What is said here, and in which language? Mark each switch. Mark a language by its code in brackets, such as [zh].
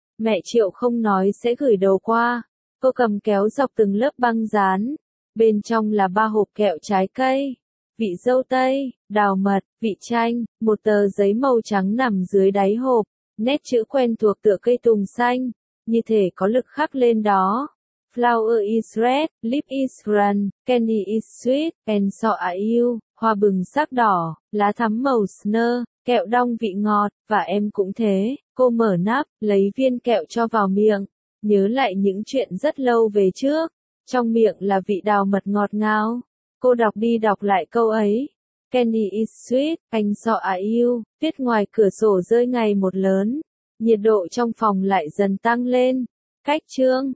[vi] Mẹ Triệu không nói sẽ gửi đồ qua. Cô cầm kéo dọc từng lớp băng dán. Bên trong là 3 hộp kẹo trái cây, vị dâu tây, đào mật, vị chanh, một tờ giấy màu trắng nằm dưới đáy hộp. Nét chữ quen thuộc tựa cây tùng xanh. Như thể có lực khắc lên đó. [en] Flower is red, lip is run, candy is sweet, and so are you. [vi] Hoa bừng sắc đỏ, lá thắm màu snơ, kẹo đong vị ngọt, và em cũng thế. Cô mở nắp, lấy viên kẹo cho vào miệng. Nhớ lại những chuyện rất lâu về trước. Trong miệng là vị đào mật ngọt ngào. Cô đọc đi đọc lại câu ấy. [en] Candy is sweet, and so are you. [vi] Viết ngoài cửa sổ rơi ngày một lớn. Nhiệt độ trong phòng lại dần tăng lên. Cách chương.